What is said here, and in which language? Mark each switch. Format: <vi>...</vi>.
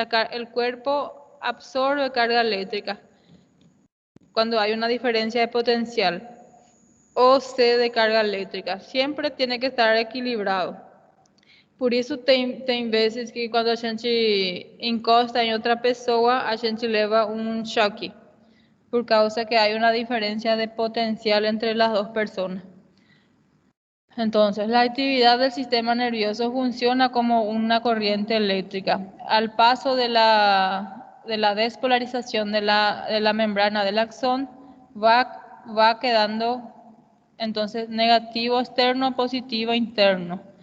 <es>El cuerpo absorbe carga eléctrica cuando hay una diferencia de potencial o C de carga eléctrica. Siempre tiene que estar equilibrado.</es> <pt>Por isso tem vezes que quando a gente encosta em outra pessoa, a gente leva um choque, por causa que</pt> <es>hay una diferencia de potencial entre las dos personas. Entonces, la actividad del sistema nervioso funciona como una corriente eléctrica. Al paso de la despolarización de la membrana del axón, va quedando entonces negativo externo, positivo interno.</es>